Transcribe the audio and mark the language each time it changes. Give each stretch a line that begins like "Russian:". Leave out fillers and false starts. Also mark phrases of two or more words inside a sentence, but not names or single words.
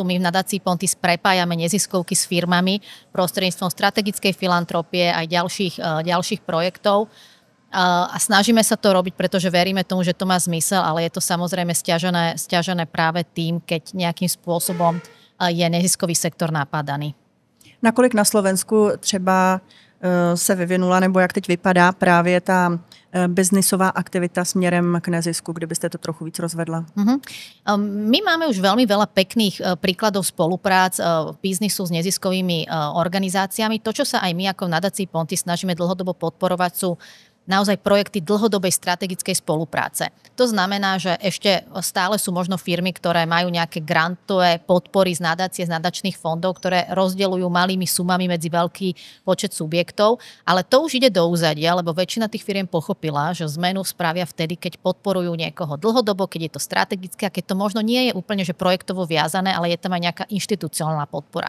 Slovak: My v nadácii Pontis prepájame neziskovky s firmami prostredníctvom strategickej filantropie aj ďalších projektov. A snažíme sa to robiť, pretože veríme tomu, že to má zmysel, ale je to samozrejme sťažené práve tým, keď nejakým spôsobom je neziskový sektor napadaný.
Czech: Nakolik na Slovensku třeba se vyvinula, nebo jak teď vypadá právě ta biznisová aktivita směrem k nezisku, kdybyste to trochu víc rozvedla?
Slovak: My máme už veľmi veľa pekných príkladov spoluprác v biznisu s neziskovými organizáciami. To, čo sa aj my ako v nadácii Pontis snažíme dlhodobo podporovať, sú naozaj projekty dlhodobej strategickej spolupráce. To znamená, že ešte stále sú možno firmy, ktoré majú nejaké grantové podpory z nadácie, z nadačných fondov, ktoré rozdeľujú malými sumami medzi veľký počet subjektov, ale to už ide do úzadia, lebo väčšina tých firiem pochopila, že zmenu spravia vtedy, keď podporujú niekoho dlhodobo, keď je to strategické a keď to možno nie je úplne že projektovo viazané, ale je tam aj nejaká inštitucionálna podpora.